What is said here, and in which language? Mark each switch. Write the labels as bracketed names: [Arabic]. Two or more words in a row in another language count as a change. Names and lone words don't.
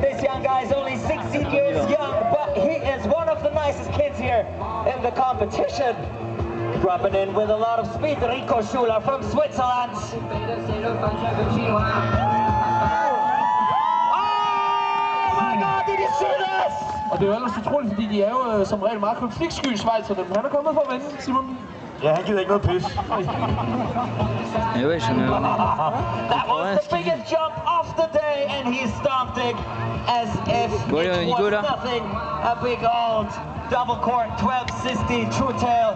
[English] This young guy is only 16 years young, but he is one of the nicest kids here in the competition. Dropping in with a lot of speed, Rico Schuler from Switzerland. Oh my God, did you see this? [Danish] Og det er jo ellers utroligt, fordi de er jo som regel meget konfliktsky Schweizerne, men han er kommet for at vinde, Simon. Ja, han gider ikke noget pis. [English] That was the biggest jump of the day, and he stomped it as if it was nothing. A big old double cork 1260 true tail.